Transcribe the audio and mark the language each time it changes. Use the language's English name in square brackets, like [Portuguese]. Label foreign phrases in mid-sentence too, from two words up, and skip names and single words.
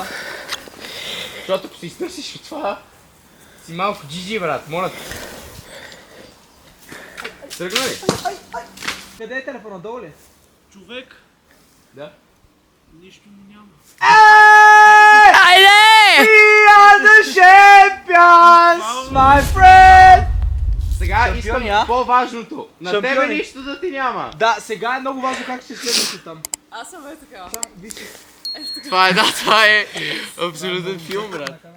[Bulgarian] Защото ако си изтърсиш от това, си малко джиджи, брат. Моля те. Тръгна ли? Къде е телефона? Долу ли? Човек, Да. нищо му няма. Айде! [English] We are the champions, my friend! [Bulgarian] Сега Шампиони, искам а? по-важното. На тебе Шампиони. нищо да ти няма. Да, сега е много важно как ще следвате там. Аз съм е така. Това е абсолютен филм, брат.